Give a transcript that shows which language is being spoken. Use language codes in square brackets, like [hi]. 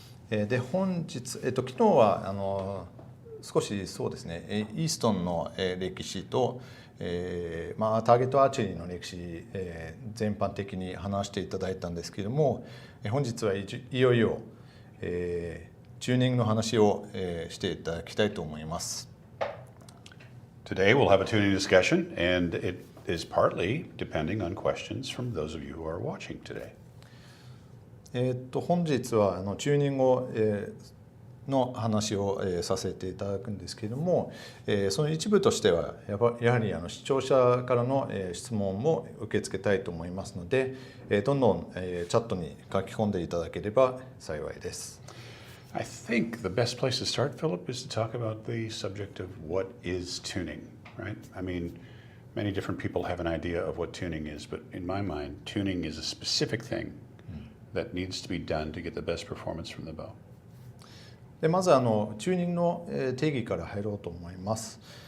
[ja] で本日、昨日は少しそうですねイーストンの歴史とターゲットアーチェリーの歴史全般的に話していただいたんですけれども、本日はいよいよチューニングの話をしていただきたいと思います。 [en] Today we'll have a tuning discussion, and it is partly depending on questions from those of you who are watching today. [ja] 本日はチューニングをの話をさせていただくんですけれども、その一部としてはやはり視聴者からの質問も受け付けたいと思いますので、どんどんチャットに書き込んでいただければ幸いです。 [en] I think the best place to start, Philip, is to talk about the subject of what is tuning, right? I mean, many different people have an idea of what tuning is, but in my mind, tuning is a specific thing that needs to be done to get the best performance from the bow. [ja] でまずチューニングの定義から入ろうと思います。